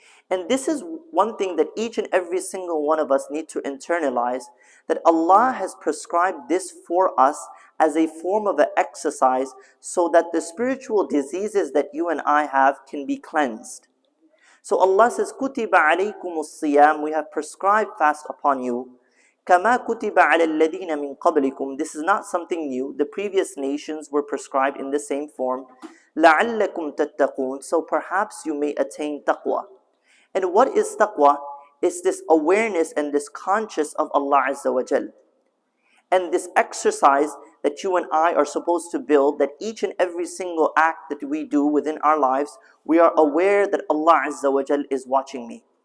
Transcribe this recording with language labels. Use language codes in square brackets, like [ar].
[en] And this is one thing that each and every single one of us need to internalize, that Allah has prescribed this for us as a form of an exercise so that the spiritual diseases that you and I have can be cleansed. So Allah says, [ar] كُتِبَ عَلَيْكُمُ الصِّيَامِ, [en] we have prescribed fast upon you. [ar] كَمَا كُتِبَ عَلَى الَّذِينَ مِن قَبْلِكُم, [en] this is not something new. The previous nations were prescribed in the same form. [ar] لَعَلَّكُمْ تَتَّقُونَ, [en] so perhaps you may attain taqwa. And what is taqwa? It's this awareness and this conscious of Allah Azza wa Jal. And this exercise that you and I are supposed to build, that each and every single act that we do within our lives, we are aware that Allah Azza wa Jal is watching me.